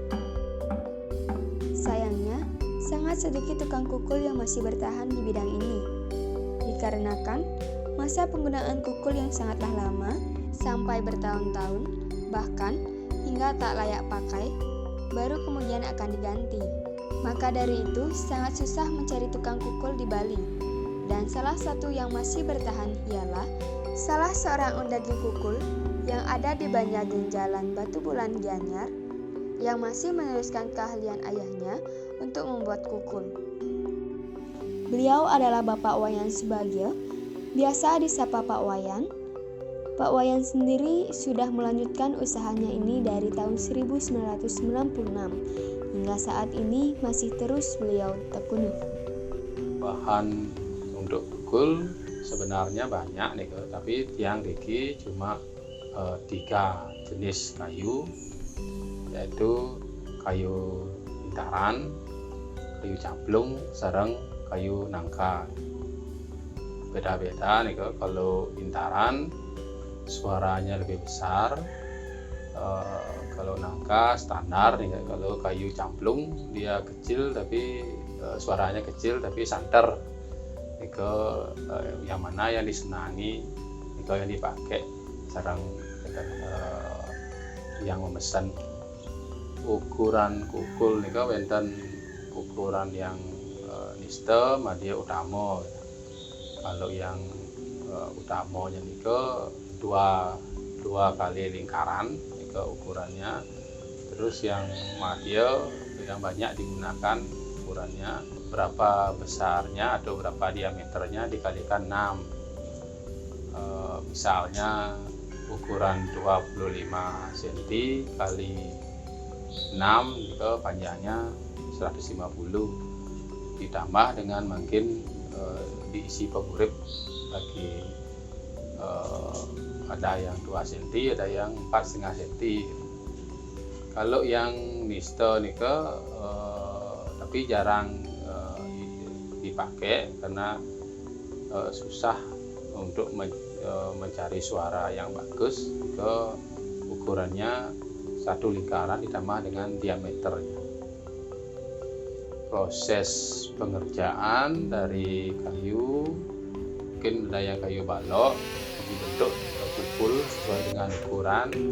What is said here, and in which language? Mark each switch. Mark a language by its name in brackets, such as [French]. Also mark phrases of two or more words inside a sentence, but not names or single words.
[Indonesian] Sayangnya, sangat sedikit tukang kukul yang masih bertahan di bidang ini, dikarenakan masa penggunaan kukul yang sangatlah lama, sampai bertahun-tahun, bahkan hingga tak layak pakai, baru kemudian akan diganti. Maka dari itu, sangat susah mencari tukang kukul di Bali. Dan salah satu yang masih bertahan ialah salah seorang undagi kukul yang ada di Banjarnegara Jalan Batu Bulan Gianyar, yang masih meneruskan keahlian ayahnya untuk membuat kukul. Beliau adalah Bapak Wayan Subagio, biasa disapa Pak Wayan. Pak Wayan sendiri sudah melanjutkan usahanya ini dari tahun 1996, hingga saat ini masih terus beliau tekuni. Bahan untuk kukul sebenarnya banyak nih, tapi [Balinese] tiang diki [Indonesian] cuma 3 jenis kayu, yaitu kayu intaran, kayu cablung, sareng kayu nangka. Beda-beda nih, kalau intaran suaranya lebih besar, kalau nangka standar nih. Kalau kayu cablung dia kecil tapi suaranya kecil tapi santer. Yang mana yang disenangi, yang dipakai sareng yang memesan. Ukuran kukul [Balinese] nika wonten [Indonesian] ukuran yang niste madya utama. Kalau yang utamanya nika dua kali lingkaran nika ukurannya. Terus yang madya yang banyak digunakan ukurannya berapa besarnya atau berapa diameternya dikalikan 6. Misalnya ukuran 25 cm kali 6 itu panjangnya 150, ditambah dengan mungkin diisi pemurip lagi, ada yang 2 cm, ada yang 4,5 cm. Kalau yang niste nika tapi jarang dipakai karena susah untuk mencari suara yang bagus. Ke ukurannya 1 lingkaran ditambah dengan diameternya. Proses pengerjaan dari kayu, mungkin ada yang kayu balok dibentuk kukul sesuai dengan ukuran.